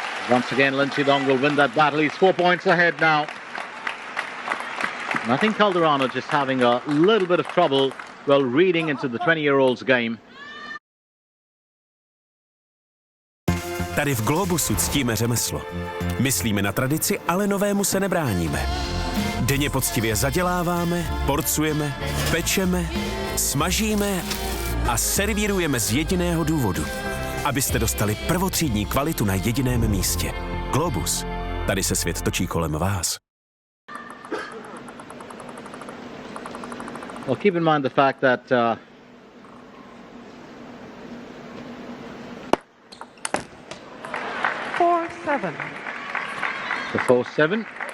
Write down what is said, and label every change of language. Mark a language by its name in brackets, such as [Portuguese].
[English] Once again, Lin Chidong will win that battle. He's 4 points ahead now. And I think Calderano just having a little bit of trouble, reading into the 20-year-old's game. [Czech] Tady v Globusu ctíme řemeslo. Myslíme na tradici, ale novému se nebráníme. Denně poctivě zaděláváme, porcujeme, pečeme, smažíme a servírujeme z jediného důvodu. Abyste dostali prvotřídní kvalitu na jediném místě. Globus. Tady se svět točí kolem vás. [English] Well, keep in mind the fact that 4-7. the 4-7.